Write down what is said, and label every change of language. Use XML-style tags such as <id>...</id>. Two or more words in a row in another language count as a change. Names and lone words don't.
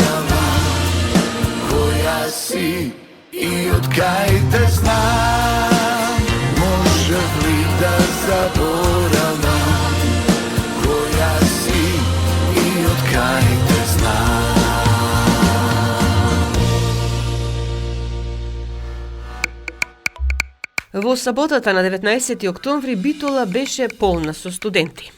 <mk>Заборавам која си и од кај те знам. заборава, која си и од кај те знам. Во саботата на 19 октомври Битола беше полна со студенти.</mk>